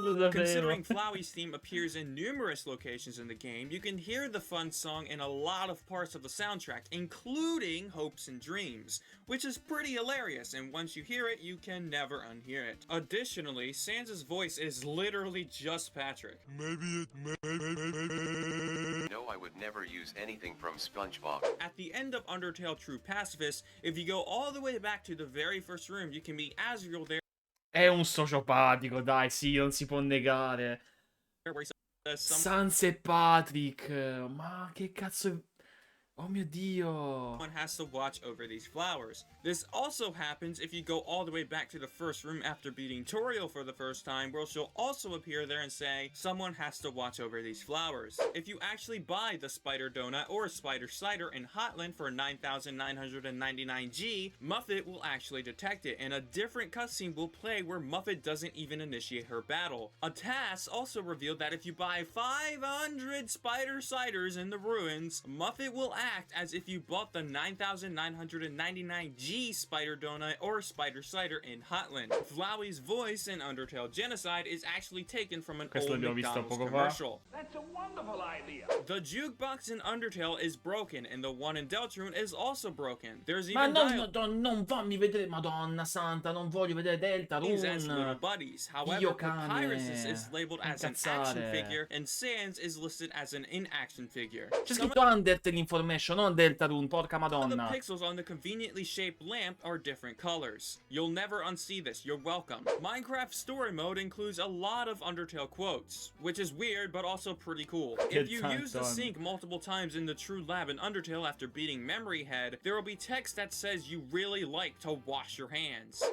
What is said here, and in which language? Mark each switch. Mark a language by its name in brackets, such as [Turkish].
[English] Considering Flowey's theme appears in numerous locations in the game, you can hear the Fun song in a lot of parts of the soundtrack, including Hopes and Dreams, which is pretty hilarious, and once you hear it, you can never unhear it. Additionally, Sans' voice is literally just Patrick. No, I would never use anything from SpongeBob. At the end of Undertale True Pacifist, if you go all the way back to the very first room, you can meet Asriel there. [Italian] È un sociopatico, dai, sì, non si può negare. Sans e Patrick, ma che cazzo... Oh mio Dio. [English] Someone has to watch over these flowers. This also happens if you go all the way back to the first room after beating Toriel for the first time, where she'll also appear there and say, someone has to watch over these flowers. If you actually buy the Spider Donut or Spider Cider in Hotland for 9,999 G, Muffet will actually detect it, and a different cutscene will play where Muffet doesn't even initiate her battle. A task also revealed that if you buy 500 Spider Ciders in the ruins, Muffet will act as if you bought the 9999G Spider Donut or Spider Cider in Hotland. Flowey's voice in Undertale Genocide is actually taken from an old McDonald's commercial. That's a wonderful idea. The jukebox in Undertale is broken, and the one in Deltarune is also broken. There's even [Italian] non fammi vedere, Madonna Santa, non voglio vedere Deltarune. [English] As little buddies. However, Papyrus is labeled as an action figure, and Sans is listed as an in-action figure. [Italian] C'è scritto Undertale Information, non Deltarune, porca [English] Some of [Italian] Madonna. [English] the pixels on the conveniently shaped lamp are different colors. You'll never unsee this, you're welcome. Minecraft Story Mode includes a lot of Undertale quotes, which is weird but also pretty cool. If you use the sink multiple times in the True Lab in Undertale after beating Memory Head, there will be text that says you really like to wash your hands.